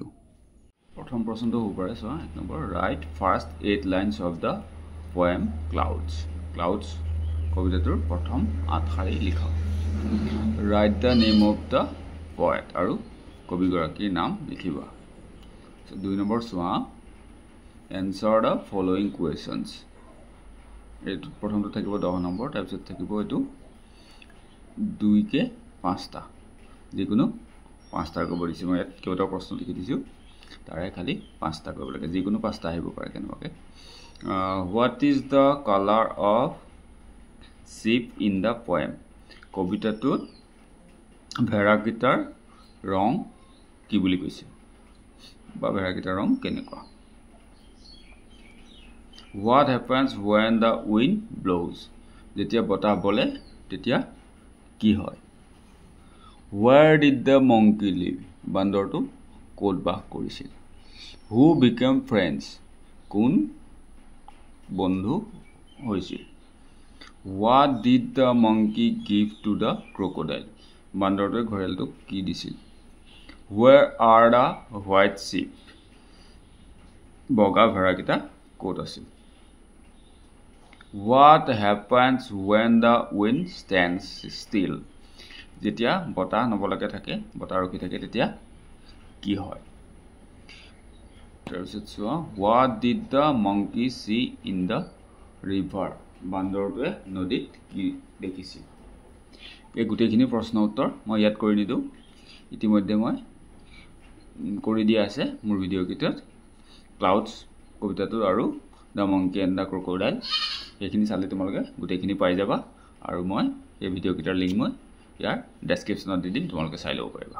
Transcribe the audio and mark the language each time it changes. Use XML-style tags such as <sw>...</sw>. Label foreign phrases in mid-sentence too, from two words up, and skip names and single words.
<as>প্ৰথম প্ৰশ্নটো হ'ব পাৰে চোৱা 1 নম্বৰ</as> <en>write first 8 lines of the poem Clouds.</en> <as>ক্লাউডছ কবিতাটোৰ প্ৰথম 8 শাৰী লিখা।</as> <en>write the name of the poet</en> <as>আৰু কবিগৰাকীৰ নাম লিখিবা। 2 নম্বৰ চোৱা</as> <en>answer the following questions.</en> <as>এইটো প্ৰথমটো থাকিব 10 নম্বৰ, তাৰ পিছত থাকিব এইটো 2 কে 5টা, যিকোনো 5টাৰ কৰিব দিছে। মই ইয়াত কেইটা প্ৰশ্ন লিখি দিছো, তাৰে খালি 5টা কৰিব লাগে, যিকোনো 5টা আহিব পাৰে কেনেবাকে।</as> <en>what is the color of ship in the poem?</en> <as>কবিতাটোত ভেড়াকেইটাৰ ৰং কি বুলি কৈছে বা ভেড়াকেইটাৰ ৰং কেনেকুৱা?</as> <en>What happens when the wind blows?</en> <as>যেতিয়া বতাহ বলে তেতিয়া কি হয়?</as> <en>Where did the monkey live?</en> <as>বান্দৰটো ক'ত বাস কৰিছিল?</as> <en>Who became friends?</en> <as>কোন বন্ধু হৈছিল?</as> <en>What did the monkey give to the crocodile?</en> <as>বান্দৰটোৱে ঘৰিয়ালটোক কি দিছিল?</as> <en>Where are the white sheep?</en> <as>বগা ভেড়াকেইটা ক'ত আছিল?</as> <en>What happens when the wind stands still?</en> <as>যেতিয়া বতাহ নবলাকে থাকে, বতাহ ৰখি থাকে তেতিয়া কি হয়? তাৰপিছত চোৱা</as> <en>what did the monkey see in the river?</en> <as>বান্দৰটোৱে নদীত কি দেখিছিল? এই গোটেইখিনি প্ৰশ্ন উত্তৰ মই ইয়াত কৰি নিদো, ইতিমধ্যে মই কৰি দিয়া আছে মোৰ ভিডিঅ' কিটত। ক্লাউডছ কবিতাটো আৰু দ্য মংকি এণ্ড দ্য ক্ৰকডাইল এইখিনি চালে তোমালোকে গোটেইখিনি পাই যাবা, আৰু মই এই ভিডিঅ' কিটাৰ লিংক মই ইয়াৰ ডেছক্ৰিপশ্যনত দি দিম, তোমালোকে চাই ল'ব পাৰিবা।</as>